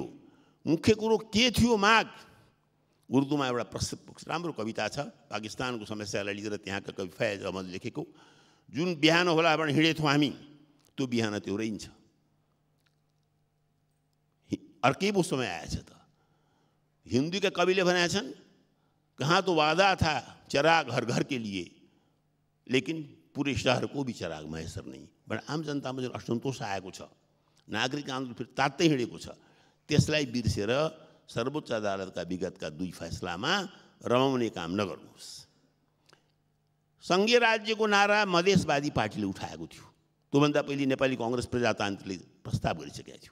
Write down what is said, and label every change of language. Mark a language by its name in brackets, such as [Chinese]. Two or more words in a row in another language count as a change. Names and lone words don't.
[Nepali] मुख्य कुरो के थियो माग? उर्दूमा एउटा राम्रो कविता छ, पाकिस्तानको समस्यालाई लिएर त्यहाँका कवि फैज अहमद लेखेको, जुन बिहान होला भने हिँडेथ्यौँ हामी त्यो बिहान त्यो रहन्छ। अर्कै पो समय आएछ त। [Hindi] हिंदी के कवि ने बनाए छन्, कहाँ तो वादा था चिराग हर घर के लिए लेकिन पूरे शहर को भी चिराग मैसर नहीं। बड़ा आम जनता में जो [Nepali] असन्तोष आएको छ, नागरिक आन्दोलन फिर तात्तै हिँडेको छ, त्यसलाई बिर्सेर सर्वोच्च अदालतका विगतका 2 फैसलामा रमाउने काम नगर्नुहोस्। संघीय राज्यको नारा मधेसवादी पार्टीले उठाएको थियो, त्योभन्दा पहिले नेपाली कांग्रेस प्रजातान्त्रिकले प्रस्ताव गरिसकेको थियो।